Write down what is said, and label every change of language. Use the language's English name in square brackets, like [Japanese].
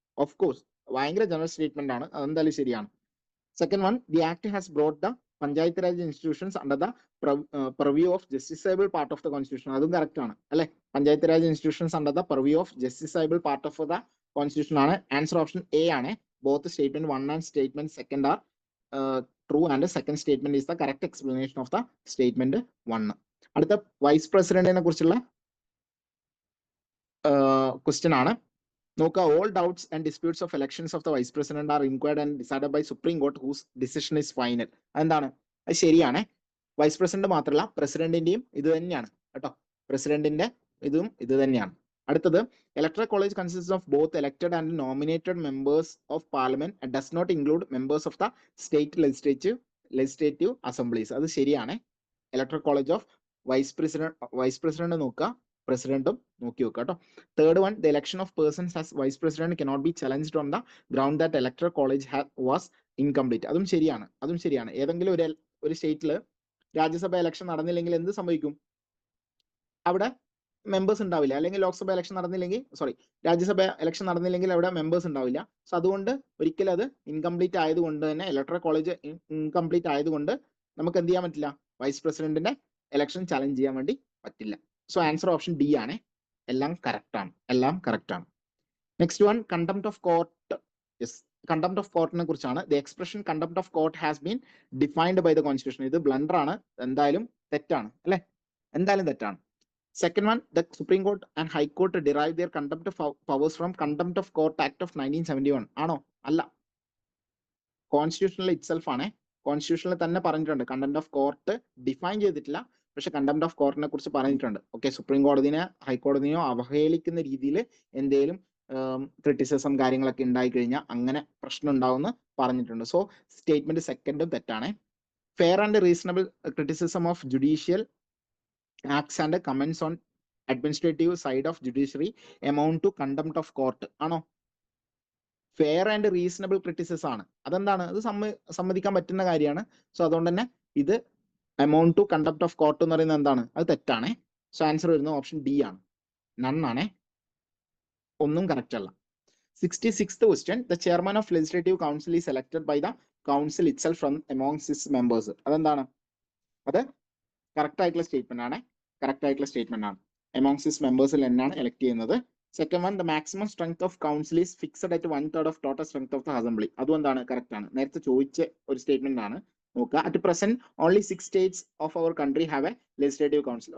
[Malayalam] Of course ഭയങ്കര general statement ആണ്, അതെന്തായാലും ശരിയാണ്. [English] Second one, the act has brought the panchayat raj institutions under the purview of justiciable part of the constitution. [Malayalam] അതും correct ആണ് അല്ലെ? [English] Panchayat raj institutions under the purview of justiciable part of the constitution ആണ്. [Malayalam] Answer option A ആണ്. [English] Both statement 1 and statement 2 are true, and the second statement is the correct explanation of the statement 1. [Malayalam] അടുത്ത vice പ്രസിഡന്റിനെ കുറിച്ചുള്ള question ആണ്. [English] നോക്കുക, all doubts and disputes of elections of the vice president are inquired and decided by Supreme Court whose decision is final. [Malayalam] എന്താണ്? അത് ശരിയാണ്. Vice president മാത്രമല്ല പ്രസിഡന്റിന്റെയും ഇത് തന്നെയാണ് കേട്ടോ. പ്രസിഡന്റിന്റെ ഇതും ഇത് തന്നെയാണ്. [English] അടുത്തത്, electoral college consists of both elected and nominated members of parliament and does not include members of the state legislative assemblies. [Malayalam] അത് ശരിയാണ്. electoral college of vice president നോക്കുക, പ്രസിഡന്റും നോക്കി വെക്കുക കേട്ടോ. [English] Third one, the election of persons as vice president cannot be challenged on the ground that electoral college was incomplete. [Malayalam] അതും ശരിയാണ്. ഏതെങ്കിലും ഒരു സ്റ്റേറ്റിൽ രാജ്യസഭ ഇലക്ഷൻ നടന്നില്ലെങ്കിൽ എന്ത് സംഭവിക്കും? അവിടെ മെമ്പേഴ്സ് ഉണ്ടാവില്ല. അല്ലെങ്കിൽ ലോക്സഭ ഇലക്ഷൻ നടന്നില്ലെങ്കിൽ, രാജ്യസഭ ഇലക്ഷൻ നടന്നില്ലെങ്കിൽ അവിടെ മെമ്പേഴ്സ് ഉണ്ടാവില്ല. സോ അതുകൊണ്ട് ഒരിക്കലും അത് ഇൻകംപ്ലീറ്റ് ആയതുകൊണ്ട് തന്നെ, ഇലക്ടറൽ കോളേജ് ഇൻകംപ്ലീറ്റ് ആയതുകൊണ്ട് നമുക്ക് എന്ത് ചെയ്യാൻ പറ്റില്ല? വൈസ് പ്രസിഡന്റിന്റെ ഇലക്ഷൻ ചലഞ്ച് ചെയ്യാൻ വേണ്ടി പറ്റില്ല. സോ ആൻസർ ഓപ്ഷൻ ഡി ആണ്. എല്ലാം കറക്റ്റ് ആണ്. Next one, contempt of court. Yes, contempt of കോർട്ടിനെ കുറിച്ചാണ്. [English] The expression contempt of court has been defined by the constitution. [Malayalam] ഇത് ബ്ലണ്ടർ ആണ്, എന്തായാലും തെറ്റാണ് അല്ലെ? എന്തായാലും തെറ്റാണ്. [English] Second one, the Supreme Court and High Court derive their contempt of powers from Contempt of Court Act of 1971. [Malayalam] ആണോ? അല്ല, കോൺസ്റ്റിറ്റ്യൂഷനിൽ itself ആണ്. കോൺസ്റ്റിറ്റ്യൂഷനിൽ തന്നെ പറഞ്ഞിട്ടുണ്ട്. കണ്ടംപ്റ്റ് ഓഫ് കോർട്ട് ഡിഫൈൻ ചെയ്തിട്ടില്ല, പക്ഷെ കണ്ടംപ്റ്റ് ഓഫ് കോർട്ടിനെ കുറിച്ച് പറഞ്ഞിട്ടുണ്ട്. ഓക്കെ, സുപ്രീം കോടതിനെ ഹൈക്കോടതിനെയോ അവഹേളിക്കുന്ന രീതിയിൽ എന്തെങ്കിലും ക്രിറ്റിസിസം കാര്യങ്ങളൊക്കെ ഉണ്ടായി കഴിഞ്ഞാൽ അങ്ങനെ പ്രശ്നം ഉണ്ടാവുമെന്ന് പറഞ്ഞിട്ടുണ്ട്. സോ സ്റ്റേറ്റ്മെന്റ് സെക്കൻഡും തെറ്റാണ്. [English] Fair and reasonable criticism of judicial acts and comments on administrative side of judiciary amount to contempt of court. [Malayalam] ആണോ? ഫെയർ ആൻഡ് റീസണബിൾ ക്രിറ്റിസിസം ആണ്. അതെന്താണ്? അത് സമ്മതിക്കാൻ പറ്റുന്ന കാര്യമാണ്. സോ അതുകൊണ്ട് തന്നെ ഇത് [English] amount to contempt of court [Malayalam] എന്ന് പറയുന്നത് എന്താണ്? അത് തെറ്റാണ്. സോ ആൻസർ വരുന്നത് ഓപ്ഷൻ ഡി ആണ്. നന്നാണ്, ഒന്നും കറക്റ്റ് അല്ല. [English] 66th question, the chairman of legislative council is elected by the council itself from amongst its members. [Malayalam] അതെന്താണ്? അത് കറക്റ്റ് ആയിട്ടുള്ള സ്റ്റേറ്റ്മെന്റ് ആണ്. amongst its members എന്നാണ് എലക്ട് ചെയ്യുന്നത്. Second one, [English] the maximum strength of council is fixed at 1/3 of total strength of the assembly. [Malayalam] അതും എന്താണ്? Correct ആണ്. നേരത്തെ ചോദിച്ച ഒരു സ്റ്റേറ്റ്മെന്റ് ആണ്. [English] നോക്കുക, at present only 6 states of our country have a legislative council.